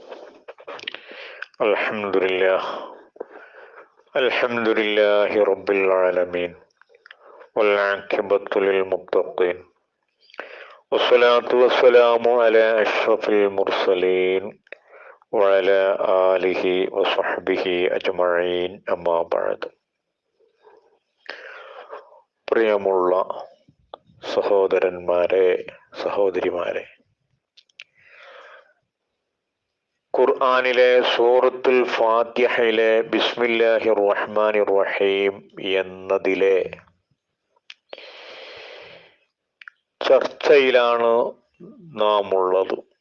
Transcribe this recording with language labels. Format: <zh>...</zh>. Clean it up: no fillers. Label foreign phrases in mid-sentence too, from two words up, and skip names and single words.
<ar>الحمد لله رب العالمين، والعاقبة للمتقين، والصلاة والسلام على أشرف المرسلين وعلى آله وصحبه أجمعين. أما بعد.</ar> <ml>പ്രിയമുള്ള സഹോദരന്മാരെ, സഹോദരിമാരെ, ഖുർആനിലെ സൂറത്തുൽ ഫാത്തിഹയിലെ</ml> <ar>بسم الله الرحمن الرحيم</ar> <ml>എന്നതിലെ ചർച്ചയിലാണ് നാം ഉള്ളത്.</ml>